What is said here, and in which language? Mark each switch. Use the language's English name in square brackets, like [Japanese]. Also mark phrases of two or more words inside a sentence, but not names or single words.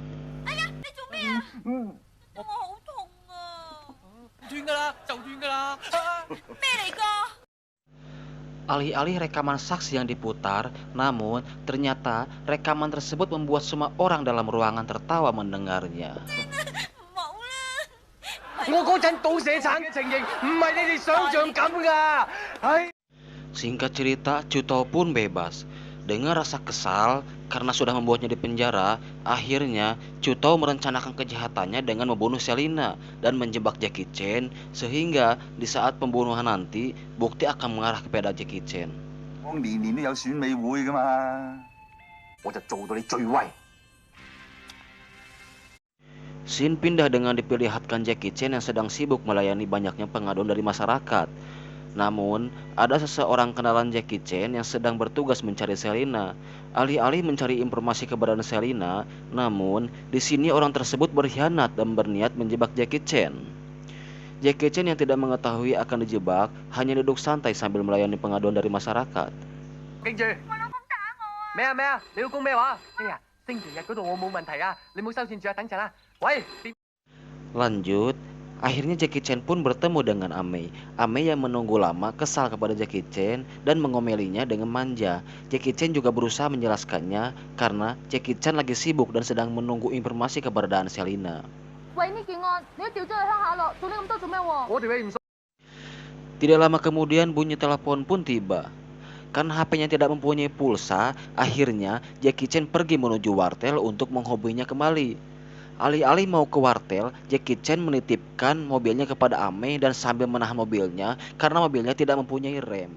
[Indonesian] Alih-alih rekaman saksi yang diputar, namun ternyata rekaman tersebut membuat semua orang dalam ruangan tertawa mendengarnya. [Cantonese] 我嗰陣倒瀉產嘅情形唔係你哋想象咁噶，唉。 [Indonesian] Singkat cerita, Chutao pun bebas. Dengan rasa kesal karena sudah membuatnya di penjara, akhirnya Chutao merencanakan kejahatannya dengan membunuh Selina dan menjebak Jackie Chan, sehingga di saat pembunuhan nanti bukti akan mengarah kepada Jackie Chan. [Cantonese] 我年年都有選美會噶嘛。我就做到你最威。 [Indonesian] Scene pindah dengan diperlihatkan Jackie Chan yang sedang sibuk melayani banyaknya pengaduan dari masyarakat. Namun, ada seseorang kenalan Jackie Chan yang sedang bertugas mencari Selina. Alih-alih mencari informasi keberadaan Selina, namun di sini orang tersebut berkhianat dan berniat menjebak Jackie Chan. Jackie Chan yang tidak mengetahui akan dijebak hanya duduk santai sambil melayani pengaduan dari masyarakat. [Cantonese] 記住，咩啊咩啊，你要講咩話？哎呀，星期日嗰度我冇問題啊，你冇收線住啊，等陣啊。喂， [Indonesian] Lanjut, akhirnya Jackie Chan pun bertemu dengan Amei. Amei yang menunggu lama kesal kepada Jackie Chan dan mengomelinya dengan manja. Jackie Chan juga berusaha menjelaskannya karena Jackie Chan lagi sibuk dan sedang menunggu informasi keberadaan Selina. [Cantonese] 喂，呢件案你都調咗去鄉下咯，做呢咁多做咩喎？我條氣唔順。 [Indonesian] Tidak lama kemudian bunyi telepon pun tiba. Karena HP-nya tidak mempunyai pulsa, akhirnya Jackie Chan pergi menuju wartel untuk menghubunginya kembali. Alih-alih mau ke wartel, Jackie Chan menitipkan mobilnya kepada Amei dan sambil menahan mobilnya karena mobilnya tidak mempunyai rem.